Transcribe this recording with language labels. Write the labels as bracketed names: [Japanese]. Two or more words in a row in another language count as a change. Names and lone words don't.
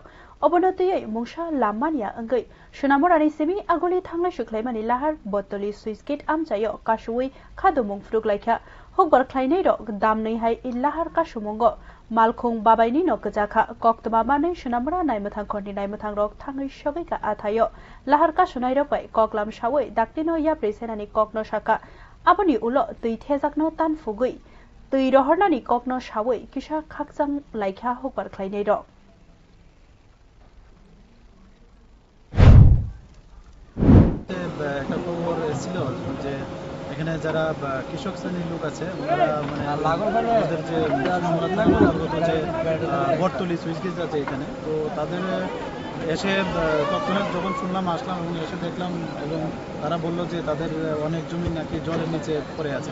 [Kok Borok] obonotiyai mungsa lamania anggai sunamorani semi agoli thanglai shuklaimani lahar botoli [English] switch gate [Kok Borok] amchayo kashui khadumung fruk laika hokbar khlainai rok damnai hai illahar kasumungo malkhung babaini no kajaka koktaba mane sunamora naimathang khoni naimathang rok thangai sogaika athayo lahar kasunai rok bai koklam sawai daktino ya presenani kokno shaka aboni ulo tui thejakno tan fugui tui rohornani kokno sawai kisa khakjang laika hokbar khlainai rok [Bangla] একটা খবর ছিল যে এখানে যারা কৃষক শ্রেণীর লোক আছে মানে ওদের যে যে বটতলি [English] switch gate [Bangla] আছে এখানে, তো তাদের এসে তৎক্ষণাৎ যখন শুনলাম আসলাম এবং এসে দেখলাম এবং তারা বললো যে তাদের অনেক জমি নাকি জলের নিচে পড়ে আছে।